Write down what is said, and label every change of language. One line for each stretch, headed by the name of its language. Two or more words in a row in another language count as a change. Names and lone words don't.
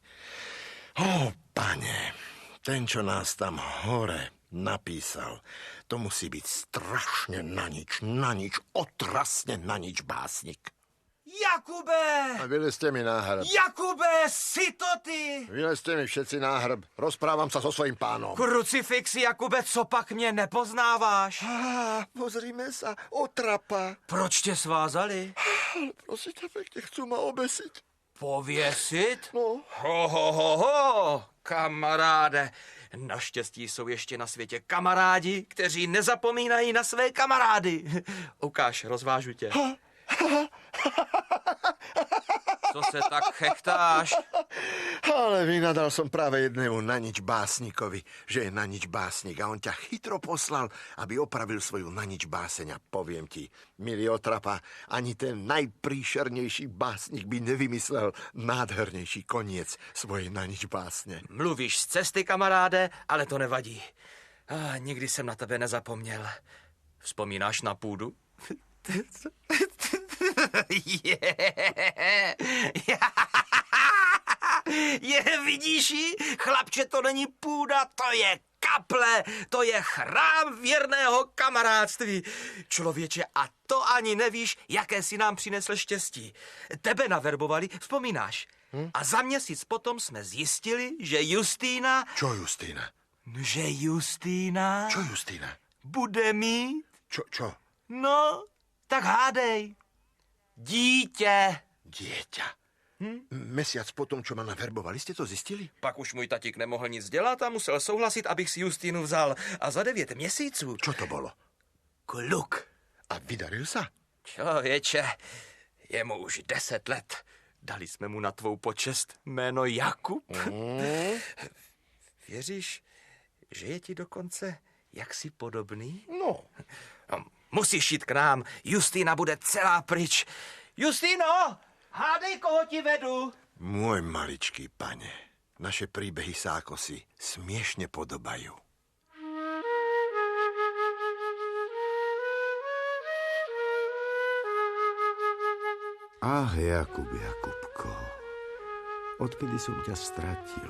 Slovak: Pane, ten, čo nás tam hore napísal, to musí byť strašne na nič, otrasne na nič básnik.
Czech: Jakube!
Slovak: A vylezte mi náhrb. Jakube, si to ty? Vylezte mi všetci náhrb. Rozprávam sa so svojím pánom. Krucifixy,
Czech: Jakube, co pak mě nepoznáváš?
Slovak: Pozrime sa, otrapa.
Czech: Proč tě svázali?
Slovak: Prosím ťa pekne, chcú ma obesiť.
Czech: Pověsit?
Slovak: No.
Czech: Kamaráde. Naštěstí jsou ještě na světě kamarádi, kteří nezapomínají na své kamarády. Ukáž, rozvážu tě. Co se tak chechtáš?
Slovak: Ale vynadal som práve jednému na nič básnikovi, že je na nič básnik a on ťa chytro poslal, aby opravil svoju na nič báseň. A poviem ti, milý otrapa, ani ten najpríšernejší básnik by nevymyslel nádhernejší koniec svojej na nič básne.
Czech: Mluvíš z cesty, kamaráde, ale to nevadí. Nikdy jsem na tebe nezapomněl. Vzpomínáš na půdu? Vidíš ji? Chlapče, to není půda, to je kaple, to je chrám věrného kamarádství. Člověče, a to ani nevíš, jaké si nám přinesl štěstí. Tebe naverbovali, vzpomínáš? A za měsíc potom jsme zjistili, že Justýna...
Slovak: Čo Justýna?
Czech: Že Justýna...
Slovak: Čo Justýna?
Czech: Bude mít...
Slovak: Čo?
Czech: No, tak hádej. Dítě.
Slovak: Dieťa. Mesiac potom, čo ma naverbovali, ste to zistili?
Czech: Pak už můj tatík nemohl nic dělat a musel souhlasit, abych si Justínu vzal. A za 9 měsíců...
Slovak: Čo to bolo?
Czech: Kluk.
Slovak: A vydaril sa?
Czech: Člověče, je mu už 10 let. Dali jsme mu na tvou počest jméno Jakub. Věříš, že je ti dokonce jaksi podobný?
Slovak: No.
Czech: Musíš jít k nám. Justýna bude celá pryč. Justýno, hádej, koho ti vedu.
Slovak: Môj maličký pane, naše príbehy sa ako si smiešne podobajú. Jakubko, odkedy som ťa stratil?